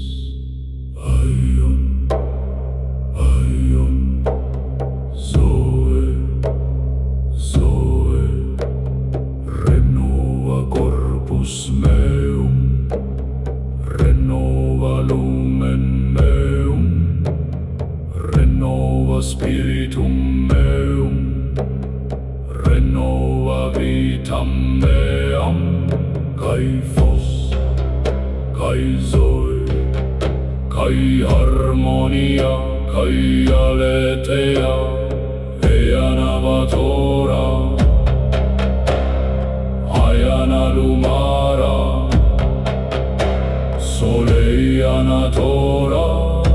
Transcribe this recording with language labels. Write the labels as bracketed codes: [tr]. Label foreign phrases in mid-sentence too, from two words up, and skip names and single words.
[el] Αιών, αιών, ζωή, ζωή, [la] renova corpus meum, renova lumen meum, renova spiritum meum, renova vitam meam, [el] και φως, και ζωή, και αρμονία, και αλήθεια, ea navatora, aiana lumara, solei anatora.